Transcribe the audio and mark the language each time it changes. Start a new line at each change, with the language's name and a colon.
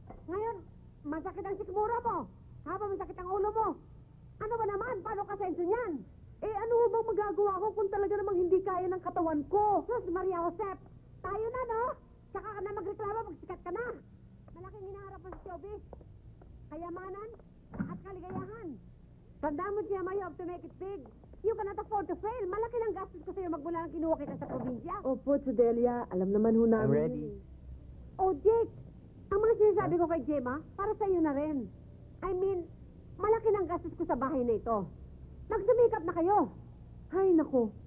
Filipino: Ngayon, masakit ang sikmura mo. Habang masakit ang ulo mo. Ano ba naman? Paano ka senso niyan? Ano bang magagawa ko kung talaga namang hindi kaya ng katawan ko? Sus Maria Joseph, tayo na, no? Saka ka na magreklamo pag sikat ka na. Malaking hinaharap ang showbiz. Kayamanan at kaligayahan. Tandaan mo,
English: Gemma, you have to make it big. You cannot afford to fail.
Filipino: Malaki ng gastos ko sa'yo magmula ng kinuha kita sa probinsya. Opo, Delia. Alam naman ho namin.
English: I'm ready.
Filipino: yun eh. Oh, Jake, ang mga sinasabi ko kay Gemma, para sa'yo na rin.
English: I mean,
Filipino: malaki ng gastos ko sa bahay na ito. Nagsumikap na kayo. Ay, nako.